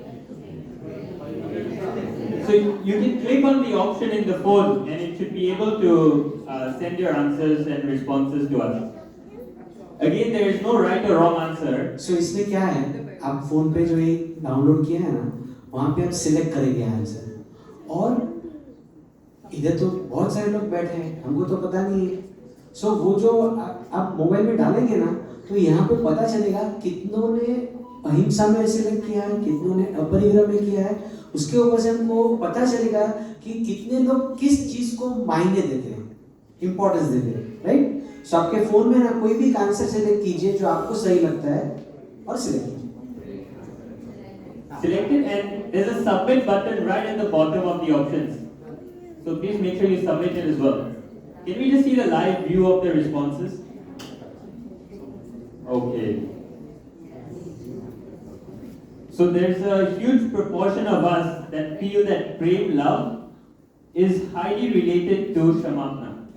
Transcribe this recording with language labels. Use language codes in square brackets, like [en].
[en] So you can click on the option in the phone and it should be able to send your answers and responses to us. Again, there is no right or wrong answer. [hi] So इसमें क्या है आप phone पे जो ये download किया है ना वहाँ पे आप सिलेक्ट करेंगे आंसर और इधर तो बहुत सारे लोग बैठे हैं हमको तो पता नहीं है। सो वो जो आप मोबाइल में डालेंगे ना तो यहाँ पे पता चलेगा कितनों ने अहिंसा में सिलेक्ट किया है कितनों ने अपरिग्रह में किया है उसके ऊपर से हमको पता चलेगा कि कितने लोग किस चीज को मायने देते हैं इंपॉर्टेंस देते हैं राइट। सो आपके फोन में ना कोई भी आंसर सिलेक्ट कीजिए जो आपको सही लगता है और सिलेक्ट कीजिए। [en] selected, and there's a submit button right at the bottom of the options. So please make sure you submit it as well. Can we just see the live view of the responses? Okay. So there's a huge proportion of us that feel that Prem love is highly related to Shamapna.